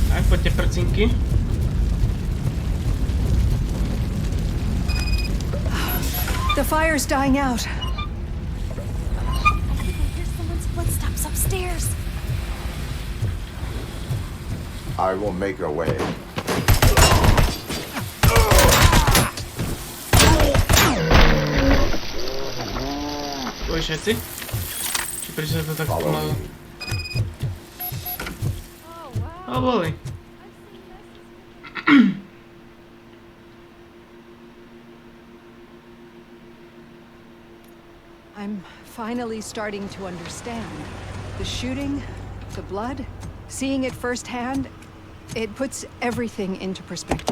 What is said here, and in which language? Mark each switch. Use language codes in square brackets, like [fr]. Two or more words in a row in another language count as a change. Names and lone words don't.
[sk] Poďte prcinky. [en] The fire's dying out. I think I hear someone's footsteps upstairs. I will make a way. [sk] Boli všetci? Či prečo sa to tak [en] Follow [sk] pomálo? [en] me. [sk] O, boli. [en] I'm finally starting to understand. The shooting, the blood, seeing it firsthand, it puts everything into perspective.